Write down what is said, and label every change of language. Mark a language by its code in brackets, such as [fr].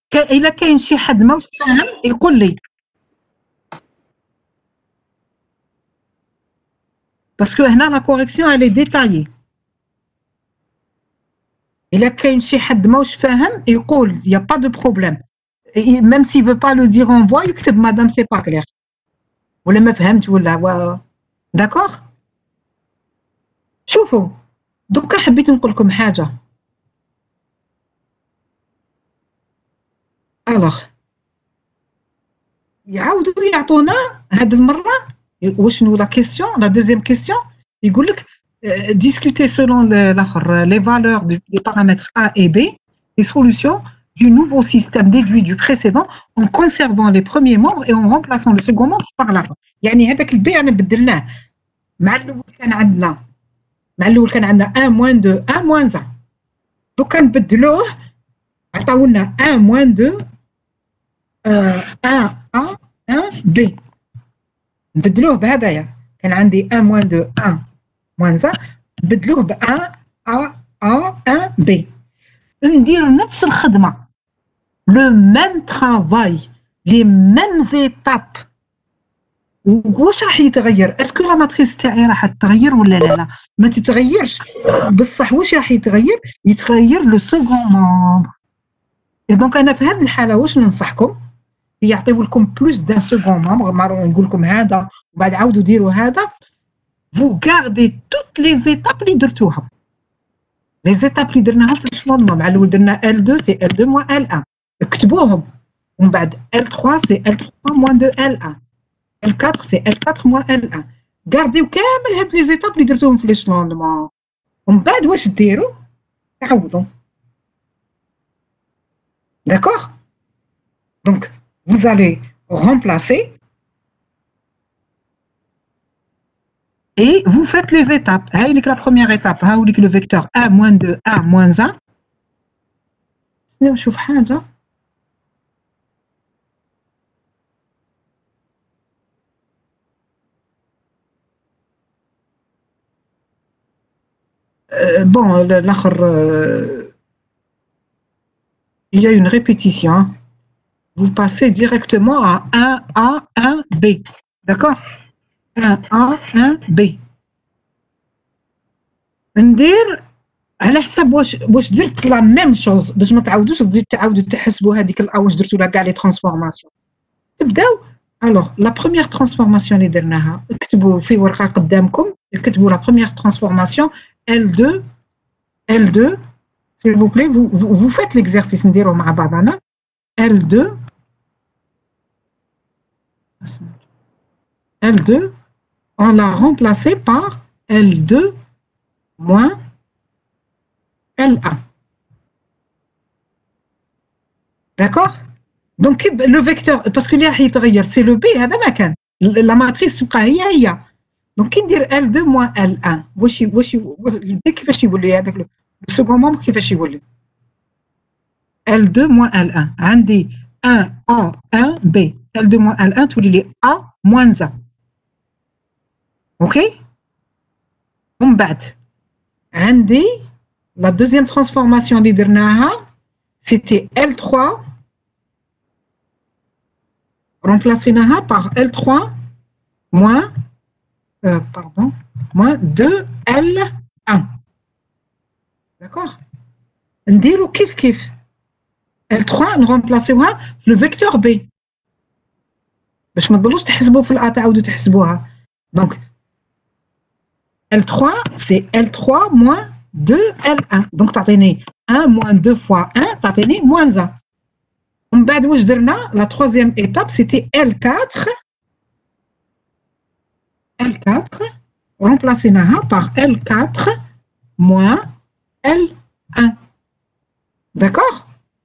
[ar] إلا كاين شي حد ما فاهم يقول لي. [fr] Parce que هنا la correction elle est détaillée. [ar] إلا كاين شي حد ماهوش فاهم يقول [fr] il y a pas de problème. Et même s'il veut pas le dire en voix يكتب madame c'est pas clair. [ar] ولا ما فهمت ولا d'accord. شوفوا دوكا حبيت نقول لكم حاجة. [fr] alors [ar] يعاودوا يعطونا هذه المرة وشنو [fr] la question la deuxième question [ar] يقول لك [fr] discuter selon les valeurs des paramètres A et B, les solutions du nouveau système déduit du précédent en conservant les premiers membres et en remplaçant le second membre par la fin. [ar] يعني هذاك البي أنا بدلناه مع الأول كان عندنا 1 moins 2 1 moins 1 دوكا نبدلوه عطاونا 1 moins 2 1 A 1 B نبدلوه بهذايا كان عندي 1 moins 2 1 moins 1 نبدلوه ب 1 A 1 B ندير نفس الخدمة [fr] le même travail les mêmes étapes [ar] واش راح يتغير؟ اسكو لا ماتريس تاعي راح تتغير ولا لا؟ ما تتغيرش بصح واش راح يتغير؟ يتغير لو سكون مومبر. اي دونك انا في هذه الحالة واش ننصحكم؟ يعطيو لكم بلوس دان سكون مومبر نقول لكم هذا وبعد عاودوا ديروا هذا. [fr] Vous gardez toutes les étapes [ar] اللي درتوها. [fr] Les étapes [ar] اللي درناها في الشمال مع الأول درنا L2 c'est L2 moins L1 اكتبوهم ومن بعد L3 c'est L3 moins 2 L1 L4 c'est L4 moins L1 غارديو كامل هاد لي زيتاب اللي درتوهم في الشمال ومن بعد واش ديروا تعوضوا. [fr] D'accord? Donc vous allez remplacer et vous faites les étapes. La première étape, le vecteur 1, moins 2, 1, moins 1. [ar] نشوف حاجة. [fr] Bon, l'autre, il y a une répétition. Vous passez directement à 1A, 1B. D'accord? 1A, 1B. [ar] ندير على حساب واش درت لا ميم شوز باش ما تعاودوش تعاودوا تحسبوا هذيك واش درتوا لها كاع لي ترانسفورماسيون. تبداو الوغ لا بروميير ترانسفورماسيون اللي درناها اكتبوا في ورقه قدامكم اكتبوا لا بروميير ترانسفورماسيون L2 [fr] s'il vous plaît vous faites l'exercice [ar] نديرو مع بعضنا L2 [fr] on l'a remplacé par L2 moins L1. D'accord? Donc le vecteur, parce que c'est le B, la matrice هي. Donc qui dit L2 moins L1 le B [ar] كيفاش يولي هذاك [fr] le second membre كيفاش يولي L2 moins L1 عندي 1A 1B L2 moins L1 تولي لي A moins 1. OK? [ar] ومن بعد عندي [fr] la deuxième transformation اللي درناها c'était L3 remplacénaها par L3 moins moins 2L1 d'accord. [ar] نديرو كيف L3 نغمبلاسيوها في لو فيكتور B باش ما تضلوش تحسبوا في الA تعاودوا تحسبوها. دونك L3 c'est L3 moins 2L1 donc تعطيني 1 moins 2 fois 1 تعطيني moins 1. ومن بعد واش درنا [fr] la troisième étape c'était L4 remplacénaها par L4 moins L1 d'accord.